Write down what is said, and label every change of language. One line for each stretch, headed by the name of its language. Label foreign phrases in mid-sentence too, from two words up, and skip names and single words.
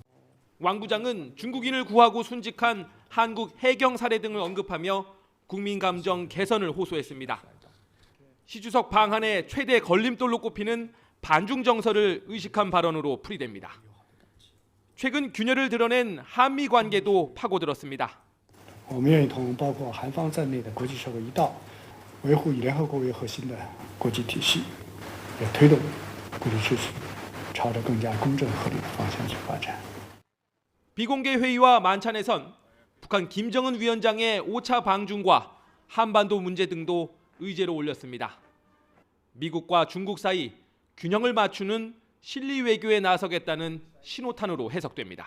Korean: 왕 부장은 중국인을 구하고 순직한 한국 해경 사례 등을 언급하며 국민 감정 개선을 호소했습니다. 시 주석 방한의 최대 걸림돌로 꼽히는 반중 정서를 의식한 발언으로 풀이됩니다. 최근 균열을 드러낸 한미 관계도 파고들었습니다.
Chinese: 我们愿意同包括韩方在内的国际社会一道，维护以联合国为核心的国际体系，也推动国际秩序朝着更加公正合理的方向去发展。
Korean: 비공개 회의와 만찬에선 북한 김정은 위원장의 5차 방중과 한반도 문제 등도 의제로 올렸습니다. 미국과 중국 사이 균형을 맞추는 실리 외교에 나서겠다는 신호탄으로 해석됩니다.